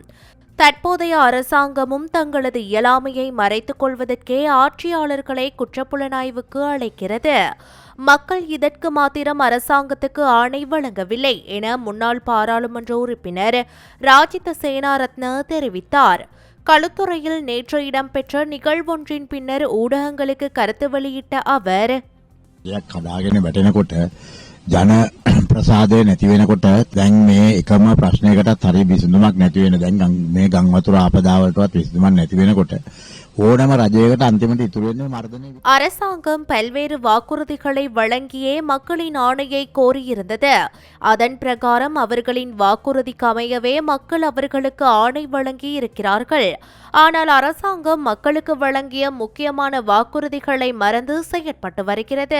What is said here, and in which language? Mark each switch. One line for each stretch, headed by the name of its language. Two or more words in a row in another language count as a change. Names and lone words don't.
Tamil: தற்போதைய அரசாங்கமும் தங்களது இயலாமையை மறைத்துக் கொள்வதற்கே ஆட்சியாளர்களை குற்றப்புலனாய்வுக்கு அழைக்கிறது. மக்கள் இதற்கு மாத்திரம் அரசாங்கத்துக்கு ஆணை வழங்கவில்லை என முன்னாள் பாராளுமன்ற உறுப்பினர் ராஜித சேனாரத்ன தெரிவித்தார். களுத்துறையில் நேற்று இடம்பெற்ற நிகழ்வொன்றின் பின்னர் ஊடகங்களுக்கு கருத்து வெளியிட்ட அவர்,
Sinhala: ජන ප්‍රසාදය නැති වෙනකොට දැන් මේ එකම ප්‍රශ්නයකටත් හරිය විසඳුමක් නැති වෙන දැන් මේ ගම් වතුර ආපදාවලටවත් විසඳුමක් නැති වෙනකොට ඕනම රජයකට අන්තිමට ඉතුරු වෙන්නේ මර්ධනය.
Tamil: அரசாங்கம் பல்வேறு வாக்குறுதிகளை வழங்கியே மக்களின் ஆணையை கோரியிருந்தது. அதன் பிரகாரம் அவர்களின் வாக்குறுதிக்கு அமையவே மக்கள் அவர்களுக்கு ஆணை வழங்கி இருக்கிறார்கள். ஆனால் அரசாங்கம் மக்களுக்கு வழங்கிய முக்கியமான வாக்குறுதிகளை மறந்து செயற்பட்டு வருகிறது.